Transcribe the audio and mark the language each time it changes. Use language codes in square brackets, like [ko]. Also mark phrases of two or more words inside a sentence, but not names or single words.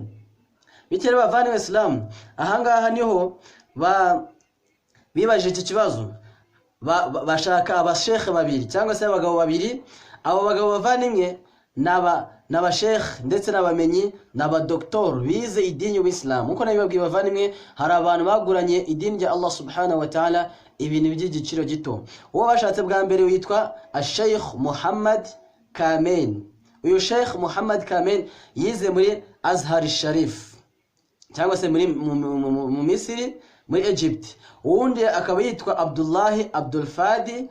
[rw] Bityo bavandimwe Islam, ahangaha niho bibaje iki kibazo, bashaka abashekhe babiri cyangwa se abagabo babiri. Abo bagabo bavandimwe n'abashekhe ndetse n'abamenyi n'abadoktor bize idini y'Islam. Uko nabibabwiye bavandimwe, hari abantu baguranye idini ya Allah subhanahu wa ta'ala ibintu by'igiciro gito. Uwo bashatse bwa mbere witwa Sheikh Muhammad Kamen. Uyu Sheikh Muhammad Kamen yize muri Azhar Sharif cyangwa se mu Misiri, muri Egypt. Uwundi akaba yitwa Abdul Fadi.